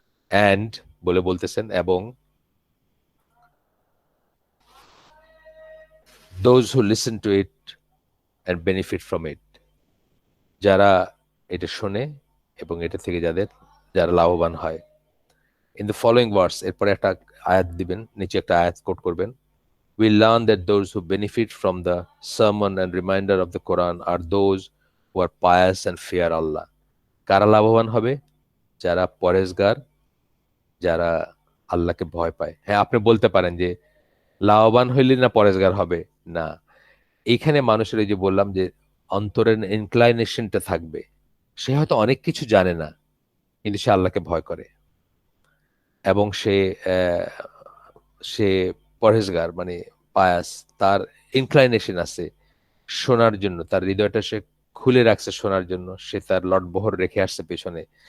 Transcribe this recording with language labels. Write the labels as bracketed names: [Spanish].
[Bangla] And বলে বলতেছেন, এবং [English] those who listen to it and benefit from it, [Bangla] যারা এটা শোনে এবং এটা থেকে যারা লাভবান হয়। [English] in the following words, [Bangla] এরপরে একটা আয়াত দিবেন, নিচে একটা আয়াত কোট করবেন, [English] we learn that those who benefit from the sermon and reminder of the Quran are those who are pious and fear Allah. [Bangla] কারা লাভবান হবে? যারা পরেজগার, যারা আল্লাহকে ভয় পায়। হ্যাঁ, আপনি বলতে পারেন যে লাভবান হইলে না পরেজগার হবে, না, এইখানে মানুষের এই যে বললাম যে অন্তরের ইনক্লাইনেশনটা থাকবে, সে হয়তো অনেক কিছু জানে না, কিন্তু সে আল্লাহকে ভয় করে এবং আহ, সে পরহেজগার, মানে পায়াস, তার ইনক্লাইনেশন আছে শোনার জন্য, তার হৃদয়টা সে খুলে রাখছে শোনার জন্য, সে তার লটবহর রেখে আসছে পেছনে।